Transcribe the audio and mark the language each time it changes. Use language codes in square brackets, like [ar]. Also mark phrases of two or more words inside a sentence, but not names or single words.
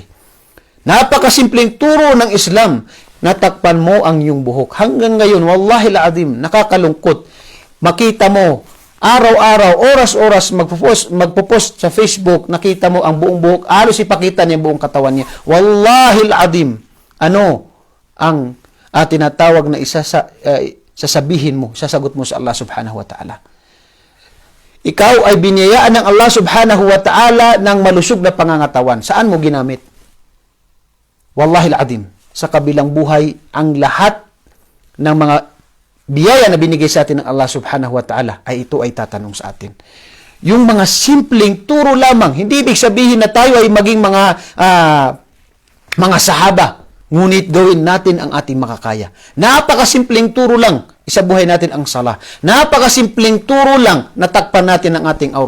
[tl] Napakasimpleng turo ng Islam, natakpan mo ang iyong buhok. Hanggang ngayon, [ar] والله العظيم, [tl] nakakalungkot. Makita mo, araw-araw, oras-oras, magpo-post sa Facebook, nakita mo ang buong buhok, halos ipakita niya buong katawan niya. [ar] والله العظيم, [tl] ano ang tinatawag na sasabihin mo, sasagot mo sa Allah [ar] سبحانه وتعالى. [tl] Ikaw ay biniyayaan ng Allah [ar] سبحانه وتعالى [tl] ng malusog na pangangatawan. Saan mo ginamit? [ar] والله العظيم, [tl] sa kabilang buhay, ang lahat ng mga biyaya na binigay sa atin ng Allah [ar] سبحانه وتعالى [tl] ay ito ay tatanong sa atin. Yung mga simpleng turo lamang, hindi ibig sabihin na tayo ay maging mga sahaba, ngunit gawin natin ang ating makakaya. Napakasimpleng turo lang, isabuhay natin ang sala. Napakasimpleng turo lang, natakpan natin ang ating aura.